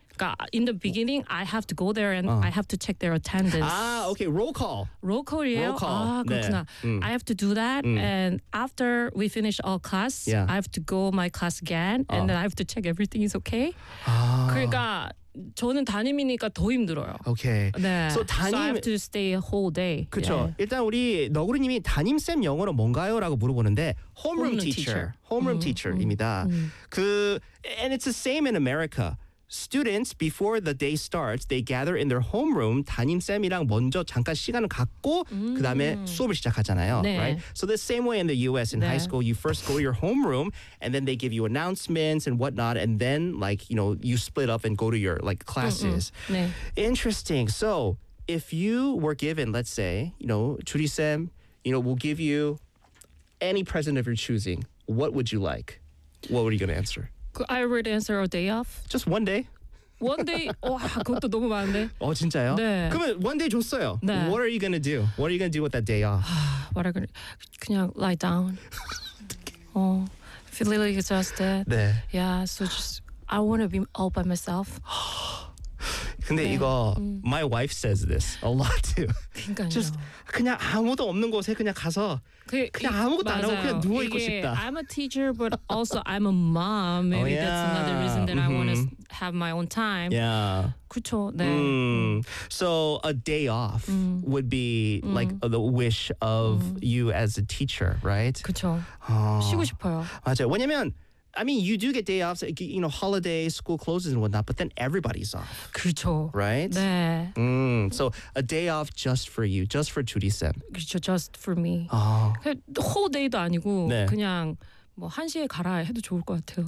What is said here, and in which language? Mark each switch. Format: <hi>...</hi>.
<ko>그러니까</ko> <en>in the beginning I have to go there and I have to check their attendance.</en> <ko>아,</ko> <en>okay, roll call. Roll call이에요? Roll call.</en> <ko>아, 그렇구나. 네.</ko> <en>I have to do that and after we finish all class, yeah. I have to go my class again and then I have to check everything is okay.</en> <ko>아. 그러니까 저는 담임이니까 더 힘들어요.</ko> <en>Okay.</en> <ko>네.</ko> <en>So 담임. So I have to stay a whole day.</en> <ko>그렇죠.</ko> <en>Yeah.</en> <ko>일단 우리 너구리님이 담임 쌤 영어로 뭔가요?라고 물어보는데</ko> <en>homeroom teacher. Homeroom teacher입니다. And it's the same in America. Students before the day starts, they gather in their homeroom.</en> <ko>담임 쌤이랑 먼저 잠깐 시간을 갖고 그 다음에 수업을 시작하잖아요. 네.</ko> <en>Right. So the same way in the U.S. in</en> <ko>네.</ko> <en>high school, you first go to your homeroom, and then they give you announcements and whatnot, and then like you know you split up and go to your like classes.</en> <ko>네.</ko> <en>Interesting. So if you were given, let's say, you know, 주리 쌤, you know, we'll give you any present of your choosing. What would you like? What were you going to answer? I would answer a day off. Just one day? One day?</en> <ko>와, 그것도 너무 많은데. 어, 진짜요? 네. 그러면 one day 줬어요. 네.</ko> <en>What are you going to do? What are you going to do with that day off? What are you going to do?</en> <ko>그냥</ko> <en>lie down.</en> <ko>어,</ko> <en>feel really exhausted.</en> <ko>네.</ko> <en>Yeah, so just, I want to be all by myself.</en> <ko>근데 네. 이거,</ko> <en>my wife says this a lot too.</en> <ko>그러니까요. Just 그냥 아무도 없는 곳에 그냥 가서 그냥 아무것도 맞아요. 안 하고 그냥 누워 있고 싶다.</ko> <en>I'm a teacher, but also I'm a mom. Maybe oh, yeah. that's another reason that mm-hmm. I want to have my own time. Yeah.</en> <ko>그쵸, 네.</ko> <en>So a day off would be like the wish of you as a teacher, right?</en> <ko>그쵸. 쉬고 싶어요. 맞아요. 왜냐면</ko> <en>I mean, you do get day offs, you know, holiday, school closes and whatnot, but then everybody's off.</en> <ko>그렇죠.</ko> <en>Right?</en> <ko>네.</ko> <en>So a day off just for you, just for 주리쌤.</en> <ko>그렇죠,</ko> <en>just for me.</en> <ko>아. Whole day도 아니고 네. 그냥 뭐 한 시에 가라 해도 좋을 것 같아요.</ko>